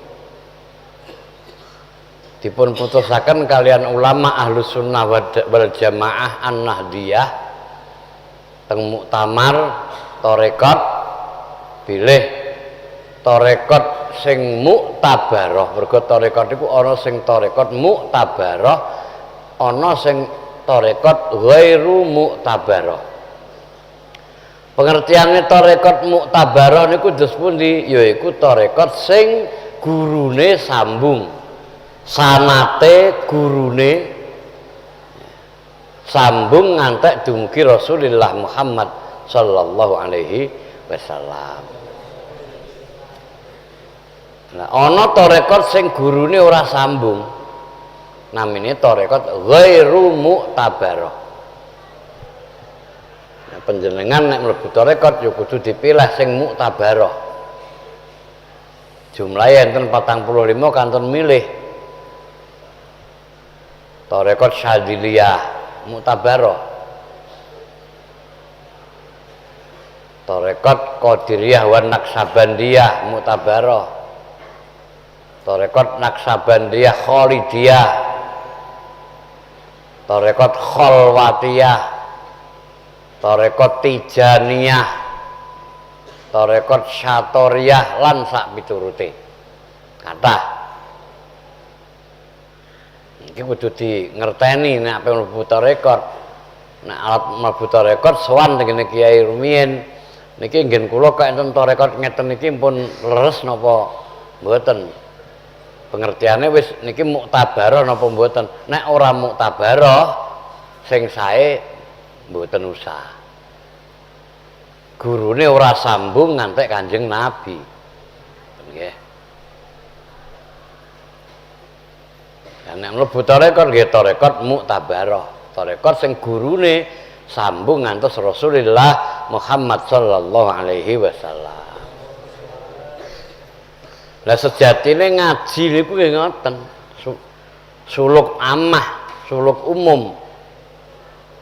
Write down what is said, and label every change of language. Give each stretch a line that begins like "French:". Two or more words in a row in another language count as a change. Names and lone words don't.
Javanese: Dipun putusaken kalian ulama
Arabic: أهل السنة والجماعة
Javanese: An-Nahdiyah teng muktamar tarekat bilih tarekat sing muktabarah. Mergo tarekat iku ana sing tarekat muktabarah, ana sing tarekat ghairu muktabarah. Pengertiane tarekat muktabarah niku dos pundi? Yaiku tarekat sing gurune sambung. Sanate gurune sambung ngantek dumugi Rasulullah Muhammad
Arabic: صلى الله عليه وسلم.
Javanese: Nah, ana tarekat sing gurune ora sambung. Namine tarekat ghairu muktabarah. Nah, panjenengan nek mlebu tarekat ya kudu dipilah sing muktabarah. Jumlahe enten 45 kanton milih. Tarekat Syadziliyah muktabarah. Tarekat Qadiriyah wan Naksabandiyah muktabarah. Tarekat Naksabandiyah Khalidiyah, tarekat Khalwatiyah, tarekat Tijaniyah, tarekat Syatoriyah lan sak piturute. Kathah. Iki kudu di ngerteni nek ape mlebu tarekat. Nek alat mlebu tarekat sowan tengene Kiai rumiyin niki ngen kula kok enten tarekat ngeten iki pun leres napa mboten. Pengertiane wis niki muktabarah napa mboten. Nek ora muktabarah sing sae mboten usah. Gurune ora sambung ngantek Kanjeng Nabi. Nggih. Nek mlebu tarekat nggih tarekat muktabarah. Tarekat sing gurune sambung ngantos Rasulullah Muhammad
Arabic: صلى الله عليه وسلم.
Javanese: Lah sejatine ngaji niku nggih ngoten. Suluk amah, suluk umum.